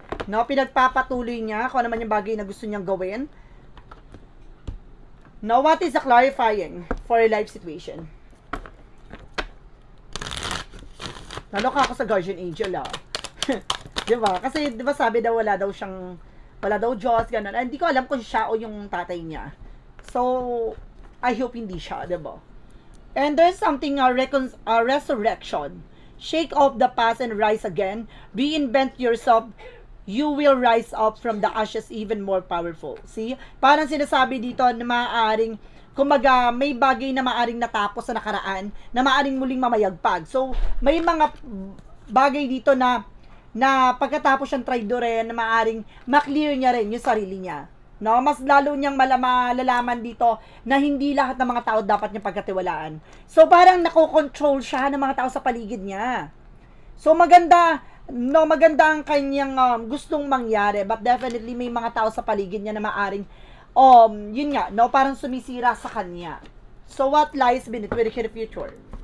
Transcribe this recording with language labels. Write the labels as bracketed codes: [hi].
[tl] No, pinagpapatuloy niya kung ano man yung bagay na gusto niyang gawin. [en] No, what is the clarifying for a life situation? [tl] Naloka ako sa Guardian Angel diba? Kasi diba sabi daw wala daw Diyos, ganun. Hindi ko alam kung siya o yung tatay niya. [en] So, I hope [tl] hindi siya, diba? [en] And there's something, resurrection. Shake off the past and rise again. Reinvent yourself. You will rise up from the ashes even more powerful. [tl] See? Parang sinasabi dito na maaaring, kumbaga, may bagay na maaaring natapos sa nakaraan, na maaaring muling mamayagpag. So, may mga bagay dito na pagkatapos siyang traidorin, na maaaring maklear niya rin yung sarili niya. No, mas lalo niyang malalaman dito na hindi lahat ng mga tao dapat niyang pagkatiwalaan. So, parang nakokontrol siya ng mga tao sa paligid niya. So, maganda ang kanyang gustong mangyari, but definitely may mga tao sa paligid niya na maaring, yun nga, no, parang sumisira sa kanya. [en] So, what lies beneath with the future?